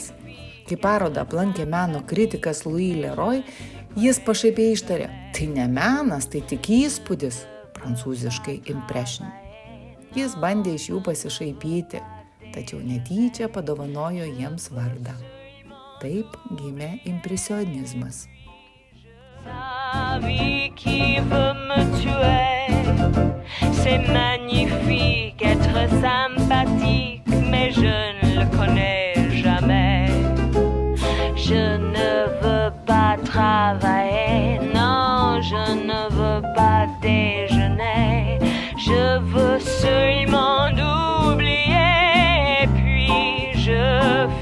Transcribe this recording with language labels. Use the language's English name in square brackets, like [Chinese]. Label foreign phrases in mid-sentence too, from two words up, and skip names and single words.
[Lithuanian] Kai parodą aplankė meno kritikas Louis Leroy, jis pašaipiai ištarė, tai ne menas, tai tik įspūdis, prancūziškai impression. Jis bandė iš jų pasišaipyti, tačiau netyčia padovanojo jiems vardą. Taip gimė impresionizmas. [French] La vie qui veut me tuer, c'est magnifique, être sympathique, mais je ne le connais jamais. Je ne veux pas travailler, non, je ne veux pas déjeuner, je veux seulement oublier, et puis je